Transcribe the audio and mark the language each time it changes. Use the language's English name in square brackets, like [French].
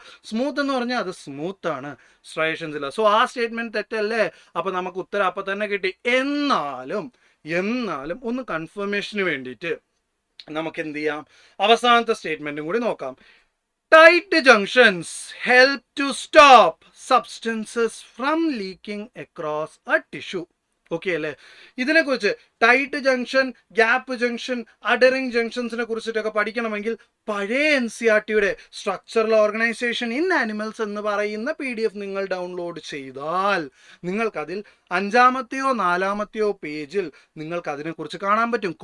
[Malayalam] Smooth എന്ന് പറഞ്ഞാൽ അത് സ്മൂത്ത് ആണ്, സ്ട്രയേഷൻസ് ഇല്ല. സോ ആ സ്റ്റേറ്റ്മെന്റ് തെറ്റല്ലേ? അപ്പൊ നമുക്ക് ഉത്തരം അപ്പൊ തന്നെ കിട്ടി. എന്നാലും ഒന്ന് കൺഫർമേഷന് വേണ്ടിയിട്ട് നമുക്ക് എന്ത് ചെയ്യാം, അവസാനത്തെ സ്റ്റേറ്റ്മെന്റും കൂടി നോക്കാം. [English] Tight junctions help to stop substances from leaking across a tissue. [Malayalam] Okay അല്ലേ? ഇതിനെക്കുറിച്ച് tight junction, gap junction, adhering ജംഗ്ഷൻസിനെ കുറിച്ചിട്ടൊക്കെ പഠിക്കണമെങ്കിൽ പഴയ NCERTയുടെ സ്ട്രക്ചറൽ ഓർഗനൈസേഷൻ ഇൻ ആനിമൽസ് എന്ന് പറയുന്ന PDF നിങ്ങൾ ഡൗൺലോഡ് ചെയ്താൽ നിങ്ങൾക്കതിൽ 5ാമത്തെയോ 4ാമത്തെയോ പേജിൽ നിങ്ങൾക്ക് അതിനെക്കുറിച്ച് കാണാൻ പറ്റും.